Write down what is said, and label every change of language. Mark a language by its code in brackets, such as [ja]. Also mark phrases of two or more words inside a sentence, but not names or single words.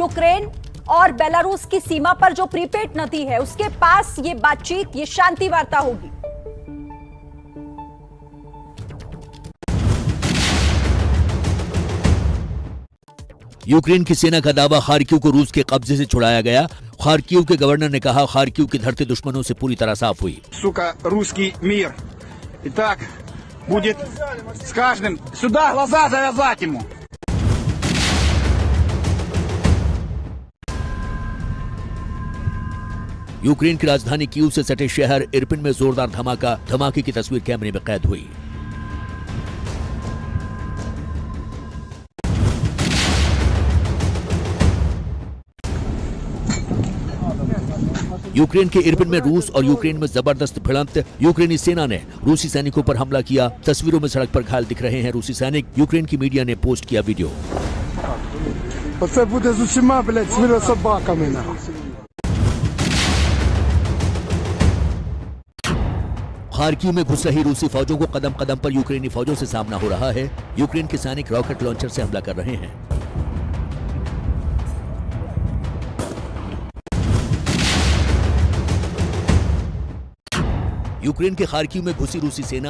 [hi] यूक्रेन और बेलारूस की सीमा पर जो प्रीपेड नदी है उसके पास ये बातचीत, ये शांति वार्ता होगी। यूक्रेन की सेना का दावा, खार्किव को रूस के कब्जे से छुड़ाया गया। खार्किव के गवर्नर ने कहा खार्किव की धरती दुश्मनों से पूरी तरह साफ हुई। [ru] Сука, русский мир. Итак, будет с каждым сюда глаза завязать ему. [hi] यूक्रेन की राजधानी कीव से सटे शहर इरपिन में जोरदार धमाके की तस्वीर कैमरे में कैद हुई। यूक्रेन के इरपिन में रूस और यूक्रेन में जबरदस्त भिड़ंत। यूक्रेनी सेना ने रूसी सैनिकों पर हमला किया। तस्वीरों में सड़क पर घायल दिख रहे हैं रूसी सैनिक। यूक्रेन की मीडिया ने पोस्ट किया वीडियो। [uk] Оце буде з усіма, блядь, свинособаками, нахуй. [hi] खार्किव में घुस रही रूसी फौजों को कदम कदम पर यूक्रेनी फौजों से सामना हो रहा है। यूक्रेन के सैनिक [en] rocket launcher [hi] से हमला कर रहे हैं। यूक्रेन के खार्किव में घुसी रूसी सेना।